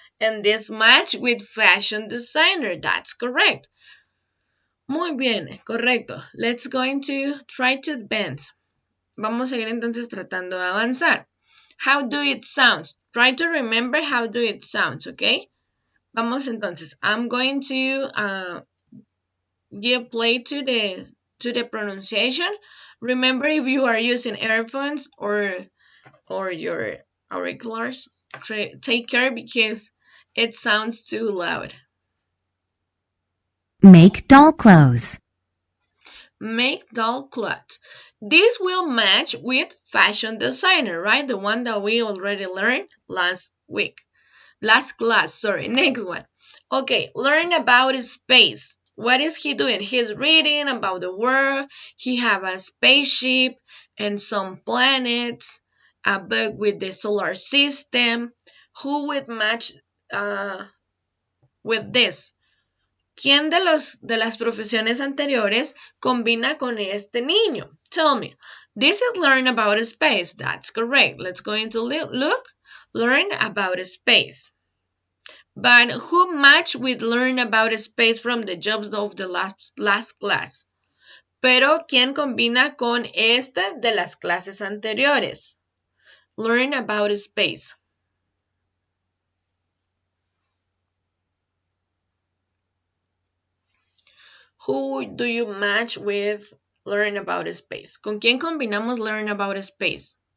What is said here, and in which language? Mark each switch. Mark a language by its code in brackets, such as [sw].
[en] And this match with fashion designer. That's correct. [es] Muy bien, correcto. [en] Let's going to try to advance. [es] Vamos a ir entonces tratando de avanzar. [en] How do it sounds? Try to remember how do it sounds, okay? [es] Vamos entonces. [en] I'm going to give play to the pronunciation. Remember, if you are using earphones or your auriculars, take care because it sounds too loud. Make doll clothes. Make doll clothes. This will match with fashion designer, right? The one that we already learned last class, sorry. Next one. Okay, learn about space. What is he doing? He's reading about the world. He have a spaceship and some planets, a book with the solar system. Who would match with this? [es] ¿Quién de las profesiones anteriores combina con este niño? [en] Tell me. This is learn about space. That's correct. Let's go into look. Learn about space. But who match with learn about space from the jobs of the last class? [es] Pero ¿quién combina con este de las clases anteriores? [en] Learn about space. Who do you match with learn about space? [es] ¿Con quién combinamos [en] learn about space?